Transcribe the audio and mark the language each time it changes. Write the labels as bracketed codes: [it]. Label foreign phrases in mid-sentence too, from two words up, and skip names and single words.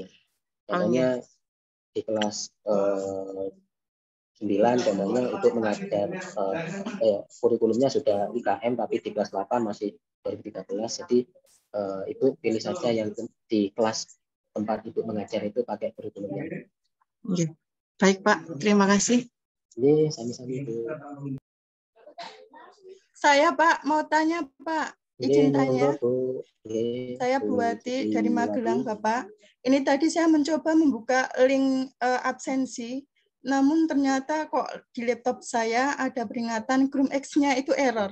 [id] Contohnya di kelas 9 contohnya untuk mengajar kurikulumnya sudah IKM tapi di kelas 8 masih 2013. Jadi Ibu pilih saja yang di kelas tempat Ibu mengajar itu pakai kurikulumnya. Okay. Baik Pak, terima kasih. Iya, sami-sami Bu. Saya Pak mau tanya Pak, izin tanya. Saya Bu Wati dari Magelang Bapak. Ini tadi saya mencoba membuka link absensi, namun ternyata kok di laptop saya ada peringatan Chrome X-nya itu error.